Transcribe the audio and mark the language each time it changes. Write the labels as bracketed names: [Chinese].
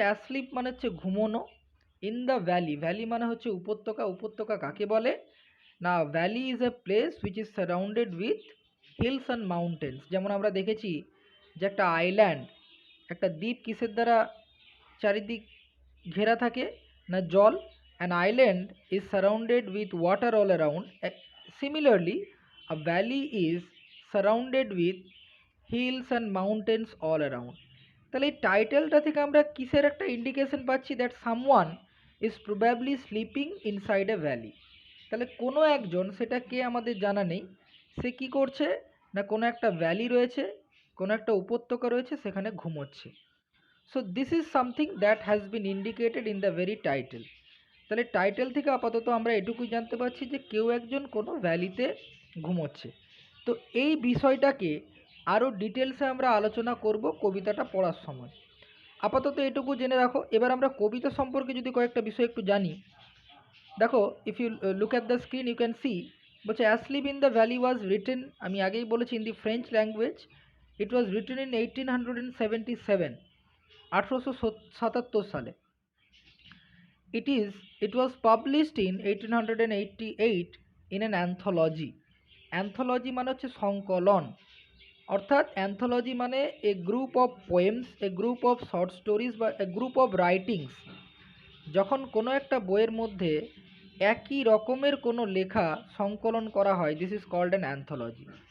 [Bangla] Asleep মানে হচ্ছে ঘুমোনো, in the valley, valley মানে হচ্ছে উপত্যকা। উপত্যকা কাকে বলে না? [English] Valley is a place which is surrounded with hills and mountains. [Bangla] যেমন আমরা দেখেছি যে একটা আইল্যান্ড, একটা দ্বীপ কিসের দ্বারা চারিদিক ঘেরা থাকে না? জল। [English] an island is surrounded with water all around. Similarly, a valley is surrounded with hills and mountains all around. [Bangla] তাহলে এই টাইটেলটা থেকে আমরা কিসের একটা ইন্ডিকেশন পাচ্ছি? [English] That someone is probably sleeping inside a valley. [Bangla] তাহলে কোনো একজন, সেটা কে আমাদের জানা নেই, সে কি করছে না কোনো একটা ভ্যালি রয়েছে, কোনো একটা উপত্যকা রয়েছে, সেখানে ঘুমোচ্ছে। [English] So this is something that has been indicated in the very title. [Bangla] তাহলে টাইটেল থেকে আপাতত আমরা এটুকুই জানতে পারছি যে কেউ একজন কোনো ভ্যালিতে ঘুমোচ্ছে। তো এই বিষয়টাকে আরও ডিটেলসে আমরা আলোচনা করব কবিতাটা পড়ার সময়। আপাতত এটুকু জেনে রাখো। এবার আমরা কবিতা সম্পর্কে যদি কয়েকটা বিষয় একটু জানি। [English] দেখো, if you look at the screen you can see, বলছে asleep in the valley was written, [Bangla] আমি আগেই বলেছি, [English] In the French language. It was written in 1877, 1877 সালে। It was published in 1888 in an anthology. [Bangla] Anthology মানে হচ্ছে সংকলন, অর্থাৎ anthology মানে [English] a group of poems, a group of short stories [Bangla] বা [English] A group of writings. [Bangla] যখন কোনো একটা বইয়ের মধ্যে একই রকমের কোনো লেখা সংকলন করা হয়, [English] This is called an anthology.